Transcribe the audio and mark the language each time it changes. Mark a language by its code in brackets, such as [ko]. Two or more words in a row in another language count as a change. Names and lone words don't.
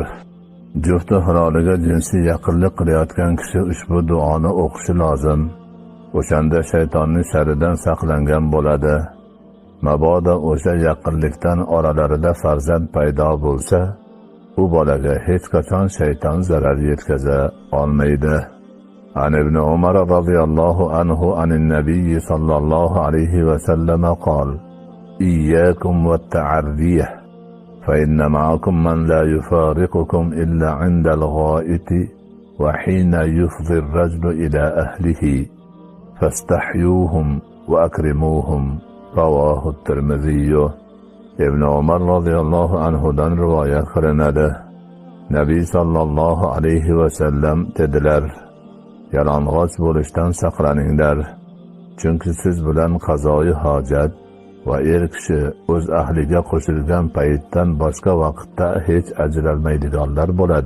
[uz] Jufti hiloliga jinsiy yaqinlik qilayotgan kishi ushbu duoni o'qishi lozim. O'shanda shaytonning sharidan saqlangan bo'ladi. Mabodo o'sha yaqinlikdan oralarida farzand paydo bo'lsa, u bolaga hech qachon shayton zarar yetkaza olmaydi. [ar] عن ابن عمر رضي الله عنه عن النبي صلى الله عليه وسلم قال: إياكم والتعرية، فإن معكم من لا يفارقكم إلا عند الغائط وحين يفضي الرجل إلى أهله، فاستحيوهم وأكرموهم. رواه الترمذي. ابن عمر رضي الله عنه [uz] dan rivoyat qilinadi. Nabiy sallallohu alayhi va sallam dedilar: yalang'och bo'lishdan saqlaninglar. Chunki siz bilan qazoyi hojat va kishi o'z ahliga qo'shilgan paytdan boshqa vaqtda hech ajralmaydiganlar bo'ladi.